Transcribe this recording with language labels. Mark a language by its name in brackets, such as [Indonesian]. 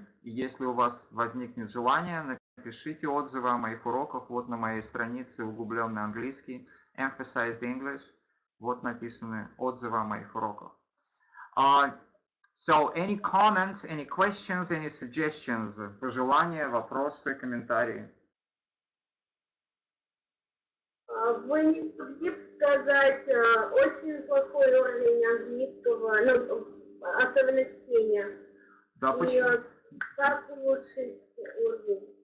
[Russian] Если у вас возникнет желание, напишите отзывы о моих уроках. Вот на моей странице углубленный английский, Emphasized English. Вот написаны отзывы о моих уроках. [English] So, any comments, any questions, any suggestions? [Russian] Пожелания, вопросы, комментарии? Вы не могли сказать очень плохой уровень английского, ну, особенно чтения. Да, почему? Как улучшить уровень?